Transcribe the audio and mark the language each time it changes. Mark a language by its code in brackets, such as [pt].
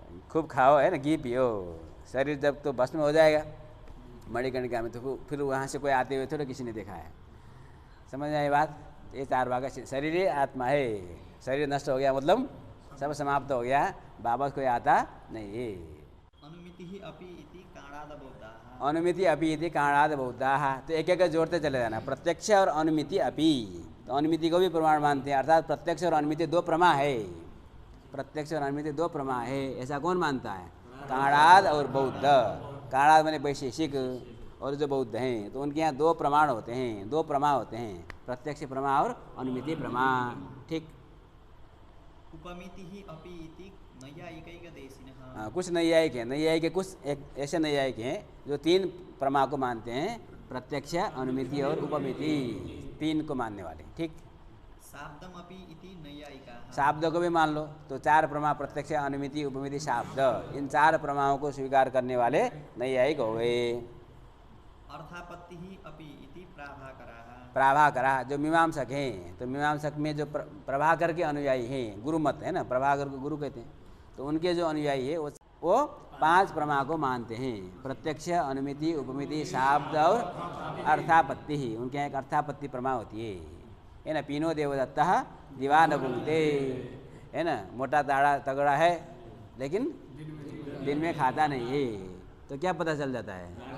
[hi] खूब खाओ, है ना, घी पियो, शरीर जब तो भस्म हो जाएगा मणिकर्णिका में, तो फिर वहाँ से कोई आते हुए थोड़ा किसी ने देखा है। समझ में आई बात? ये 4 भाग का शरीर है, आत्मा है। शरीर नष्ट हो गया मतलब सब समाप्त हो गया, वापस कोई आता नहीं। [sa] अनुमितिः अपि इति काणादबोधाः। अनुमिति अपि इति काणाद बहुधाः। [hi] तो एक एक जोड़ते चले जाना, प्रत्यक्ष और अनुमिति अपि। तो अनुमिति को भी प्रमाण मानते हैं, अर्थात प्रत्यक्ष और अनुमिति दो प्रमा है। प्रत्यक्ष और अनुमिति दो प्रमा है, ऐसा कौन मानता है? काणाद और बौद्ध। काणाद माने वैशेषिक और जो बौद्ध हैं, तो उनके यहाँ दो प्रमाण होते हैं, दो प्रमा होते हैं, प्रत्यक्ष प्रमा और अनुमिति प्रमा। ठीक। [sa] उपमितिः अपि इति नैयायिकैकदेशिनः। [hi] कुछ नैयायिक हैं, नैयायिक के कुछ एक ऐसे नैयायिक हैं जो तीन प्रमा को मानते हैं, प्रत्यक्ष, अनुमिति और उपमिति, तीन को मानने वाले। ठीक। [sa] शाब्दम अपि इति नैयायिकाः। [hi] शाब्द को भी मान लो, तो चार प्रमा प्रत्यक्ष, अनुमिति, उपमिति, शाब्द, इन चार प्रमाओं को स्वीकार करने वाले नैयायिक हो गए। [sa] अर्थापत्तिः अपि इति प्राभाकराः। [hi] प्रभाकरा जो मीमांसक हैं, तो मीमांसक में जो प्रभाकर के अनुयायी हैं, गुरु मत है ना, प्रभाकर को गुरु कहते हैं, तो उनके जो अनुयायी है वो पांच प्रमा को मानते हैं, प्रत्यक्ष, अनुमिति, उपमिति, शाब्द और अर्थापत्ति ही। उनके यहाँ एक अर्थापत्ति प्रमा होती है ना। पीनो देवदत्ता दीवान घूमते है ना, मोटा ताड़ा तगड़ा है लेकिन दिन में खाता नहीं है, तो क्या पता चल जाता है?